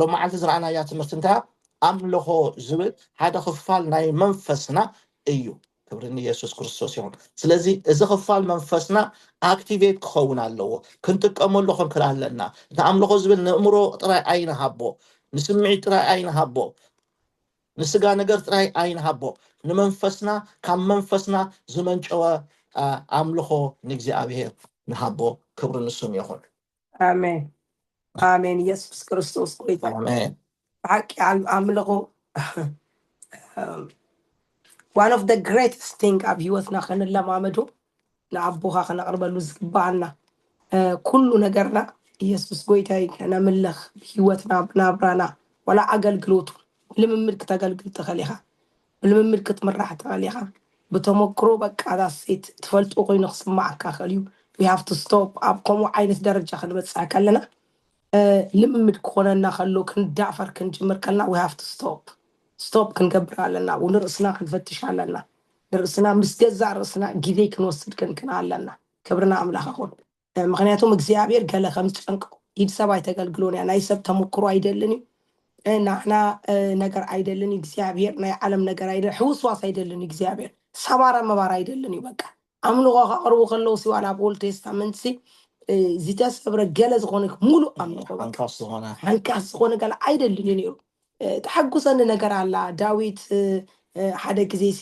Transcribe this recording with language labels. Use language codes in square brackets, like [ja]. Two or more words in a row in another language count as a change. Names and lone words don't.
[ti] መዓልቲ ዝረኣናያ ትምህርቲ እንታይ ኣምልኾ ዝብል ሓደ ክፋል ናይ መንፈስና እዩ ክብርን ኢየሱስ ክርስቶስ ይኹን ስለዚ እዚ ክፋል መንፈስና ኣክቲቬት ክኸውን ኣለዎ ክንጥቀመሉ ክንክል ኣለና እቲ ኣምልኾ ዝብል ንእምሮ ጥራይ ኣይንሃቦ ንስምዒት ጥራይ ኣይንሃቦ ንስጋ ነገር ጥራይ ኣይንሃቦ ንመንፈስና ካብ መንፈስና ዝመንጨወ ኣምልኾ ንእግዚአብሔር ንሃቦ ክብሪ ንሱም ይኹን አሜን አሜን ኢየሱስ ክርስቶስ ጎይታ አሜን ሓቂ ኣምልኾ [en] one of the greatest thing [ti] ኣብ ህይወትና ክንለማመዶ ንኣቦኻ ክነቅርበሉ ዝግባአና ኩሉ ነገርና ኢየሱስ ጎይታይ ከነምልኽ ህይወትና ብናብራና ወላ ኣገልግሎቱ ልምምድ ክተገልግል ትኽእል ኢኻ ልምምድ ክትምራሕ ትኽእል ኢኻ ብተመክሮ በቃ ዳሴት ትፈልጦ ኮይኑ ክስማዓካ ክእል እዩ [en] we have to stop [ti] ኣብ ከምኡ ዓይነት ደረጃ ክንበፅሕ ከለና ልምምድ ክኾነና ከሎ ክንዳፈር ክንጅምር ከለና [en] we have to stop [ti] ክንገብር ኣለና ወንርእስና ክንፈትሽ ኣለና ንርእስና ምስ ገዛ ርእስና ጊዜ ክንወስድ ክንክን ኣለና ክብርና ኣምላኽ ይኹን ምክንያቱም እግዚአብሔር ገለ ከም ዝጨንቆ ኢድ ሰብ ኣይተገልግሎን እያ ናይ ሰብ ተመክሮ ኣይደልን እዩ ናሕና ነገር ኣይደልን እግዚአብሔር ናይ ዓለም ነገር ኣይደልን ሕውስዋስ ኣይደልን እግዚአብሔር ሰባራ መባራ ኣይደልን እዩ በቃ ኣምልኾ ከቅርቡ ከለዉ ሲዋላ ኣብ ኦልድ ቴስታመንት ዝተሰብረ ገለ ዝኾነ ሙሉእ ኣምልኾ ሓንካስ ዝኾነ ገለ ኣይደልን እዩ ነይሩ ተሐጉሰኒ ነገር ኣላ ዳዊት ሓደ ግዜ